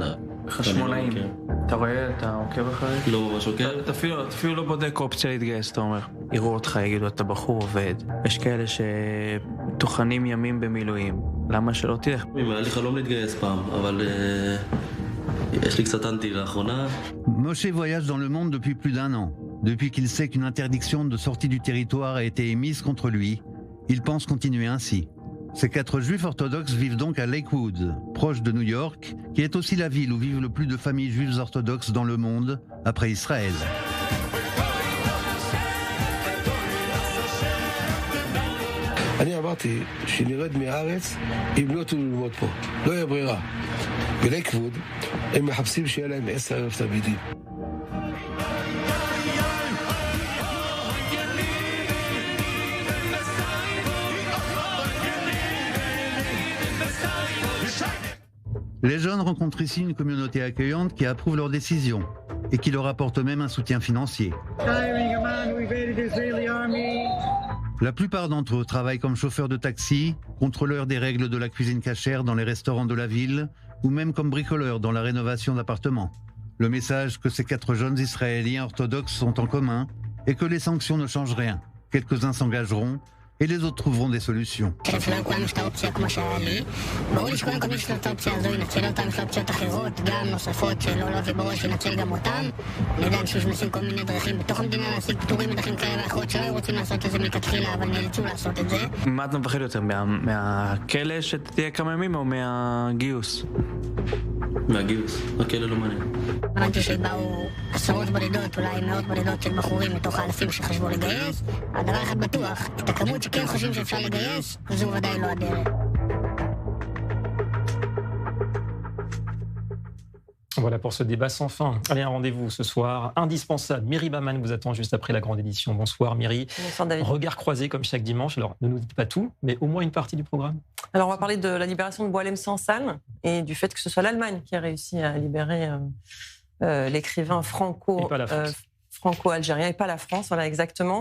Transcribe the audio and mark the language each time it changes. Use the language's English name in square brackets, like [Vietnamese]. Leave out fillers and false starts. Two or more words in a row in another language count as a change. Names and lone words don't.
[Hebrew] חשמונאים, אתה רואה, אתה עוקב אחרי? לא ממש עוקב. אתה אפילו לא בודק אופציה להתגייס, אתה אומר. יראו אותך, יגידו, אתה בחור עובד. יש כאלה שטוחנים ימים במילואים. למה שלא תלך? היה לי חלום להתגייס פעם, אבל... [French] Moshe voyage dans le monde depuis plus d'1 an. Depuis qu'il sait qu'une interdiction de sortie du territoire a été émise contre lui, il pense continuer ainsi. Ces 4 juifs orthodoxes vivent donc à Lakewood, proche de New York, qui est aussi la ville où vivent le plus de familles juives orthodoxes dans le monde, après Israël. [Hebrew] אני אמרתי שנרד מהארץ אם לא תנו ללמוד פה, לא יהיה ברירה. בלייקווד הם מחפשים שיהיה להם 10,000 תלמידים. [French] Les jeunes rencontrent ici une communauté accueillante qui approuve leurs décisions et qui leur apporte même un soutien financier. La plupart d'entre eux travaillent comme chauffeurs de taxi, contrôleurs des règles de la cuisine cachère dans les restaurants de la ville, ou même comme bricoleurs dans la rénovation d'appartements. Le message que ces 4 jeunes Israéliens orthodoxes ont en commun est que les sanctions ne changent rien. Quelques-uns s'engageront et les autres trouveront des solutions. [Hebrew] מה אתה מפחד יותר, מהכלא שתהיה כמה ימים או מהגיוס? מהגיוס, הכלא לא מעניין. הבנתי שבאו עשרות בודדות, אולי מאות בודדות של בחורים מתוך האלפים שחשבו לגייס. הדבר אחד בטוח, את הכמות שכן חושבים שאפשר לגייס, זו ודאי לא הדרך. [French] Voilà pour ce débat sans fin. Allez, un rendez-vous ce soir indispensable. Miri Baman vous attend juste après la grande édition. Bonsoir Miri. Bonsoir David. Regard croisé comme chaque dimanche. Alors, ne nous dites pas tout, mais au moins une partie du programme. Alors, on va parler de la libération de Boualem Sansal et du fait que ce soit l'Allemagne qui a réussi à libérer l'écrivain franco-algérien et pas la France, voilà exactement.